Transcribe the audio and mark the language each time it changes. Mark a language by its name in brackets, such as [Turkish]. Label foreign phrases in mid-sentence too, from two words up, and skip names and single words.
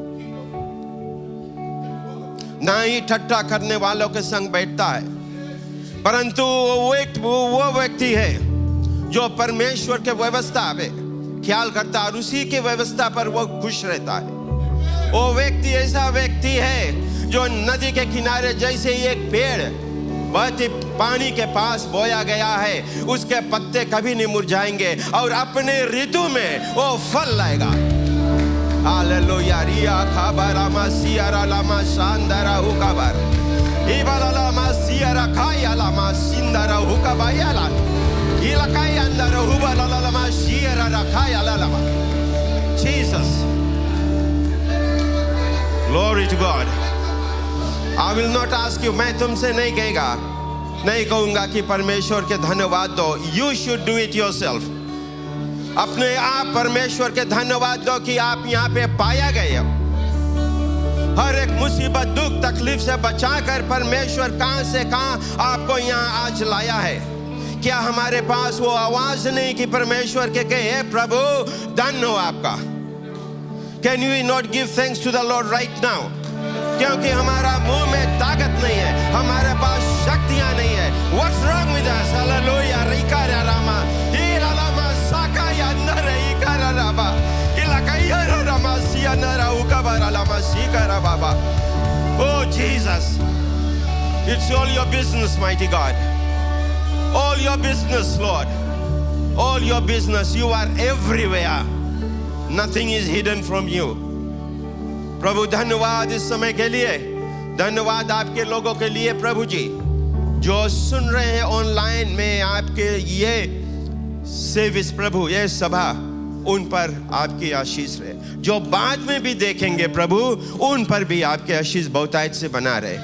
[Hindi] ना ही ठट्टा करने वालों के संग बैठता है, परंतु वो व्यक्ति है जो परमेश्वर के व्यवस्था पे ख्याल करता है और उसी की व्यवस्था पर वो खुश रहता है। वो व्यक्ति ऐसा व्यक्ति है जो नदी के किनारे जैसे ही एक पेड़ बहते पानी के पास बोया गया है, उसके पत्ते कभी नहीं मुरझाएंगे और अपने ऋतु में वो फल लाएगा। हालेलुया। रिया खबरा मसियारा लामा शानदारा हुकबर इबाला लामा सियारा खाया लामा सिंदारा हुकबायाला इलाकाई अंदर हुबला लामा सियारा रखाया लामा। [English] Jesus, glory to God. I will not ask you, [Hindi] मैं तुमसे नहीं कहूँगा कि परमेश्वर के धन्यवाद दो। [English] You should do it yourself. [Hindi] अपने आप परमेश्वर के धन्यवाद दो कि आप यहाँ पे पाया गए हो। हर एक मुसीबत दुख तकलीफ से बचाकर परमेश्वर कहां से कहां आपको यहाँ आज लाया है। क्या हमारे पास वो आवाज नहीं कि परमेश्वर के कहे हे प्रभु धन्य हो आपका। [English] Can you not give thanks to the Lord right now? [Hindi] क्योंकि हमारा मुंह में ताकत नहीं है, हमारे पास शक्तियां नहीं है। [English] What's wrong with us? हालेलुया। रिका रामा हीरा लामा साका या नरे इका राबा इलाका या रामा सिया नरा उकाबरा लामा सिका रा बाबा। Oh Jesus, it's all your business, mighty God. All your business, Lord. All your business. You are everywhere. Nothing is hidden from you. [Hindi] प्रभु धन्यवाद इस समय के लिए, धन्यवाद आपके लोगों के लिए प्रभु जी जो सुन रहे हैं ऑनलाइन में आपके ये सर्विस प्रभु, ये सभा, उन पर आपकी आशीष रहे। जो बाद में भी देखेंगे प्रभु उन पर भी आपके आशीष बहुतायत से बना रहे।